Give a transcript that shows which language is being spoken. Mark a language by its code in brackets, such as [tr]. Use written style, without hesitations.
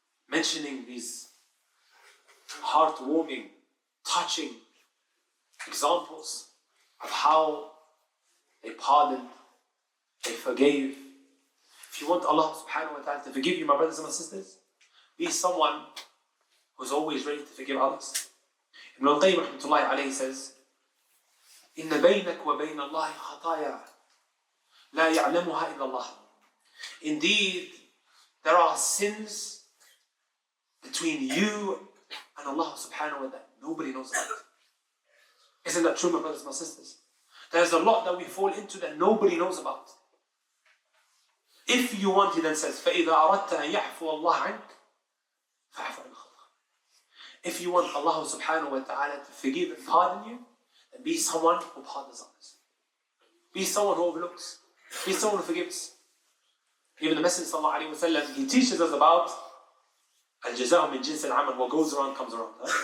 [en] Mentioning these heartwarming, touching examples of how they pardoned, they forgave. If you want Allah subhanahu wa ta'ala to forgive you, my brothers and my sisters, be someone who's always ready to forgive others. [ar] Ibn al-Qayyim rahmatullahi alayhi says, إِنَّ بَيْنَكَ وَبَيْنَ اللَّهِ خَطَايَا لَا يَعْلَمُهَا إِلَّا اللَّهِ. [en] Indeed, there are sins between you and Allah subhanahu wa ta'ala. Nobody knows about it. Isn't that true, my brothers and my sisters? There's a lot that we fall into that nobody knows about. If you want, he then says, [ar] فَإِذَا أَرَدْتَ أَنْ يَحْفُوَ اللَّهَ عَنْكَ فَعْفُ عَنْ خَطَأَ. [en] If you want Allah subhanahu wa ta'ala to forgive and pardon you, then be someone who pardons others. Be someone who overlooks. Be someone who forgives. Even the Messenger sallallahu alayhi wa sallam, he teaches us about [ar] al-jazā'u min jins al-amal, [en] what goes around comes around.